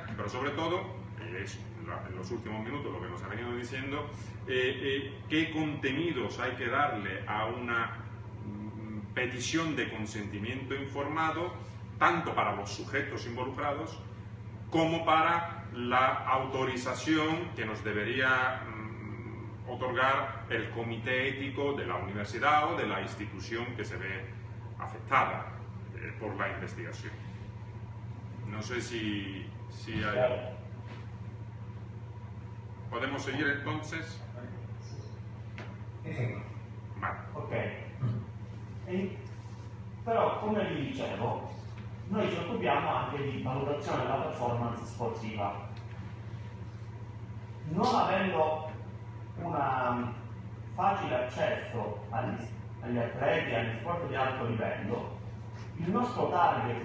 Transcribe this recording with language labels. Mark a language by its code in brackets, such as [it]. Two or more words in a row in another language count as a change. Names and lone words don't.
[es] Pero sobre todo, es en los últimos minutos lo que nos ha venido diciendo, qué contenidos hay que darle a una petición de consentimiento informado, tanto para los sujetos involucrados como para la autorización que nos debería otorgar el comité ético de la universidad o de la institución que se ve afectada por la investigación. No sé si hay... ¿Podemos seguir entonces? Vale. Ok. [it] Però, come vi dicevo, noi ci occupiamo anche di valutazione della performance sportiva. Non avendo un facile accesso agli atleti, agli sport di alto livello, il nostro target